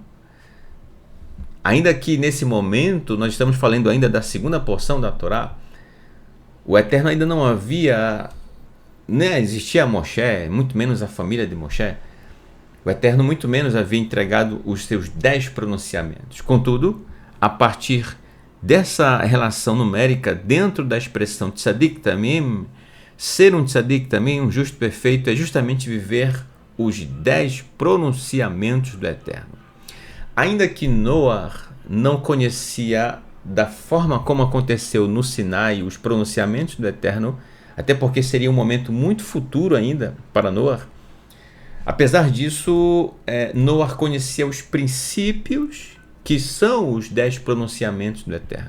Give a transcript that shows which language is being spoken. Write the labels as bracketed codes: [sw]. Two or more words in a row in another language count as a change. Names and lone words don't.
[pt] Ainda que nesse momento nós estamos falando ainda da segunda porção da Torá, o Eterno ainda não havia, existia Moshe, muito menos a família de Moshe. O Eterno muito menos havia entregado os seus 10 pronunciamentos. Contudo, a partir dessa relação numérica dentro da expressão [he] צדיק תמים, [pt] ser um [he] צדיק תמים, [pt] um justo perfeito, é justamente viver os 10 pronunciamentos do Eterno. Ainda que Noé não conhecia da forma como aconteceu no Sinai os pronunciamentos do Eterno, até porque seria um momento muito futuro ainda para Noé, apesar disso, Noé conhecia os princípios que são os 10 pronunciamentos do Eterno.